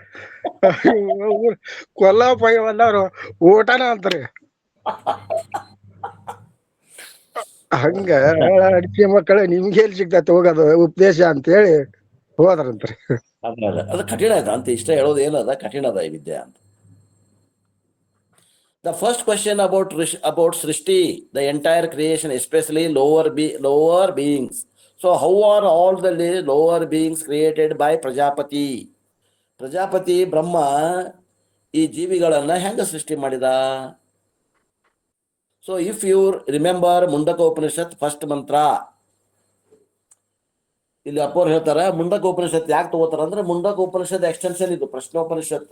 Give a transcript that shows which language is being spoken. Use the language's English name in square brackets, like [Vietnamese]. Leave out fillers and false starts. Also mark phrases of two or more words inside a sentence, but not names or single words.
[Kannada] ಕೊಲ್ಲಪ್ಪ ಎಲ್ಲಾರು ಊಟನ ಅಂತಾರಿ. ಹಂಗ ಅಡಿಕೆ ಮಕ್ಕಳ ನಿಮ್ಗೆ ಎಲ್ಲಿ ಸಿಗ್ತೈತೆ ಹೋಗೋದು ಉಪದೇಶ ಅಂತ ಹೇಳಿ ಹೋದ್ರಂತ್ರಿ. ಅದು ಕಠಿಣ ಆಯ್ತು ಅಂತ. ಇಷ್ಟ ಹೇಳೋದು ಏನದ? ಕಠಿಣ ಅದ ಈ ವಿದ್ಯೆ ಅಂತ. [English] The first question about Srishti, the entire creation, especially lower beings. So how are all the lower beings created by Prajapati? [Kannada] ಪ್ರಜಾಪತಿ ಬ್ರಹ್ಮ ಈ ಜೀವಿಗಳನ್ನ ಹೆಂಗ ಸೃಷ್ಟಿ ಮಾಡಿದ? [English] so if you remember [Kannada] ಮುಂಡಕೋಪನಿಷತ್ ಫಸ್ಟ್ ಮಂತ್ರ, ಇಲ್ಲಿ ಅಪ್ಪವ್ರು ಹೇಳ್ತಾರ ಮುಂಡಕೋಪನಿಷತ್ ಯಾಕೆ ತಗೋತಾರ ಅಂದ್ರೆ, ಮುಂಡಕೋಪನಿಷತ್ ಎಕ್ಸ್ಟೆನ್ಷನ್ ಇದು ಪ್ರಶ್ನೋಪನಿಷತ್.